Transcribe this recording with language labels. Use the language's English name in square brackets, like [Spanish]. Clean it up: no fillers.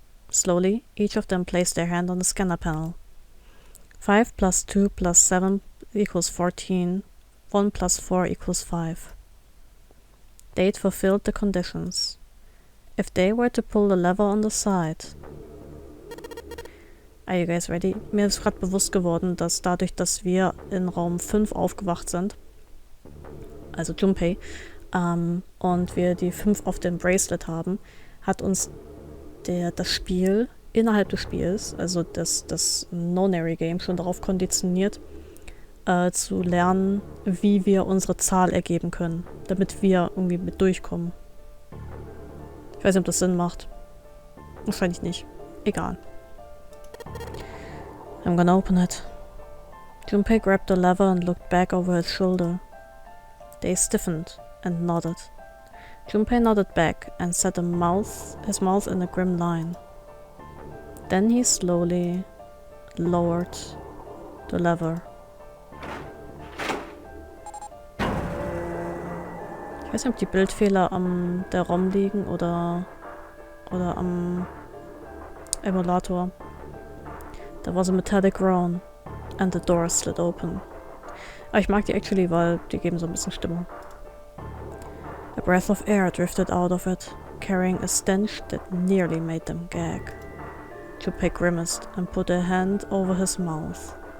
[English] Slowly, each of them placed their hand on the scanner panel. 5 plus 2 plus 7 equals 14. 1 plus 4 equals 5. They'd fulfilled the conditions. If they were to pull the lever on the side... Are you guys ready? [German] Mir ist gerade bewusst geworden, dass dadurch, dass wir in Raum 5 aufgewacht sind, also Junpei, und wir die 5 auf dem Bracelet haben, hat uns das Spiel innerhalb des Spiels, also das Nonary Game, schon darauf konditioniert, zu lernen, wie wir unsere Zahl ergeben können, damit wir irgendwie mit durchkommen. Ich weiß nicht, ob das Sinn macht. Wahrscheinlich nicht. Egal. [English] I'm gonna open it. Junpei grabbed the lever and looked back over his shoulder. They stiffened and nodded. Junpei nodded back and set his mouth in a grim line. Then he slowly lowered the lever. [German] Ich weiß nicht, ob die Bildfehler am der ROM liegen oder am Emulator. [English] There was a metallic groan and the door slid open. [German] Aber ich mag die actually, weil die geben so ein bisschen Stimmung. [English] A breath of air drifted out of it, carrying a stench that nearly made them gag. Junpei grimaced and put a hand over his mouth.